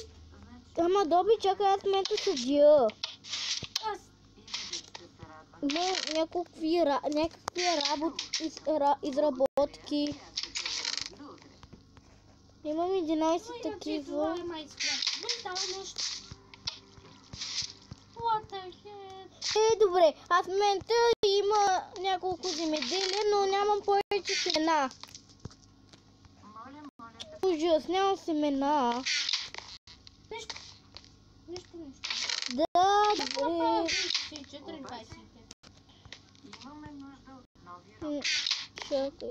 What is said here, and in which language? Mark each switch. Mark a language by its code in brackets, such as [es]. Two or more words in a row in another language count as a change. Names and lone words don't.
[bg] Ама Доби, чакай, аз мето съдя. Аз. Има някакви изработки. Имам 11 такива. Става нещо. [en] What the heck? [bg] Добре, аз в момента има няколко земеделия, но нямам повече семена. Ужас, нямам семена. Нещо. Да, добре. Чакай.